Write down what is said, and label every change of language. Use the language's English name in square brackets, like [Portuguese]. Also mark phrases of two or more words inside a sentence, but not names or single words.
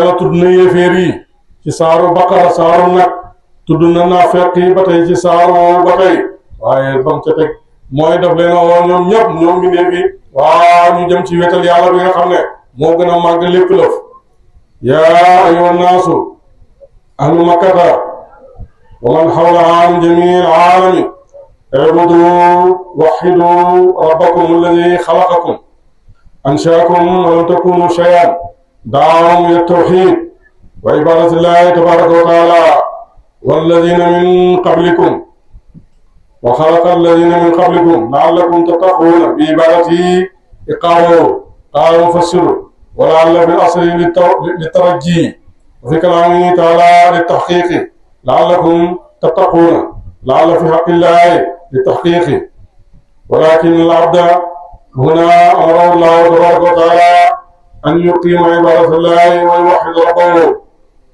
[Wolof] yàlla tudd na yéeféer yi ci saaru baqara saaru nag tudd na naafeq yi ba tey ci saaru woowu ba tey waaye bam ca teg mooy daf leen a woo ñoom ñëpp ñoom mbindeef yi waaw ñu jëm ci wetal yàlla bi nga xam ne moo gën a màgg lépp lëf [Arabic] يا أيها الناس أهل مكة ومن حولها من جميع العالم اعبدوا وحدوا ربكم الذي خلقكم أنشأكم ولم تكونوا شيئا دعاهم إلى التوحيد وعبادة الله تبارك وتعالى والذين من قبلكم وخلق الذين من قبلكم لعلكم تتقون بعبادته قالوا مفسروا ولعل في الأصل للترجي وفي كلامه تعالى للتحقيق لعلكم تتقون لعل في حق الله للتحقيق ولكن العبد هنا أمره الله تبارك وتعالى أن يقيم عبادة الله ويوحد ربه